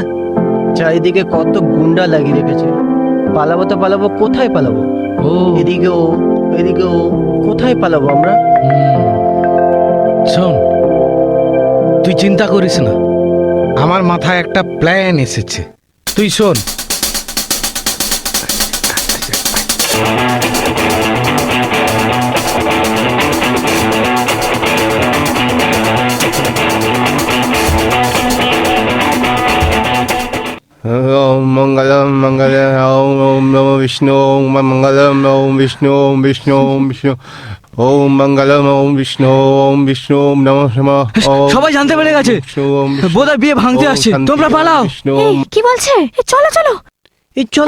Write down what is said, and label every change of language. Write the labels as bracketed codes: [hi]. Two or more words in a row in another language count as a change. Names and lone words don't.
[bn] চারিদিকে কত গুন্ডা লাগিয়ে রেখেছে। পালাবো তো পালাবো, কোথায় পালাবো? ও এদিকেও এদিকেও, কোথায় পালাবো আমরা? শোন, তুই চিন্তা করিস না, আমার মাথায় একটা প্ল্যান এসেছে, তুই শোন। [sa] ওম মঙ্গলম মঙ্গলম ওম ওম নমো বিষ্ণু ওম মঙ্গলম ওম বিষ্ণু ওম বিষ্ণু ওম বিষ্ণু ওম মঙ্গলম ওম বিষ্ণু ওম বিষ্ণু ওম নমঃ শিবায়। [bn] সবাই জানতে পেরে গেছে, বোধহয় বিয়ে ভাঙতে আসছে, তোমরা পালাও। এই, কি বলছে? এই, চলো চলো। এই চল